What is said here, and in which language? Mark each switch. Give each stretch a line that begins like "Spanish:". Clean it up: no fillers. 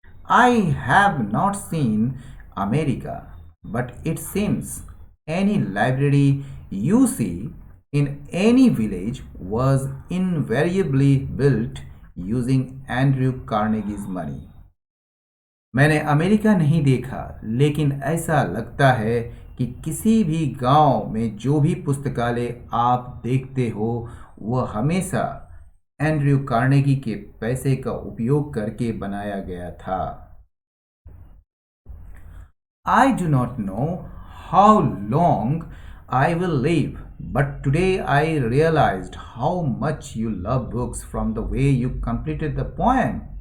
English: I have not seen America, but it seems any library you see in any village was invariably built using Andrew Carnegie's money.
Hindi: मैंने America नहीं देखा, लेकिन ऐसा लगता है कि किसी भी गांव में जो भी पुस्तकालय आप देखते हो वह हमेशा एंड्रयू कार्नेगी के पैसे का उपयोग करके बनाया गया था।
English: I do not know how long I will live, but today I realized how much you love books from the way you completed the poem.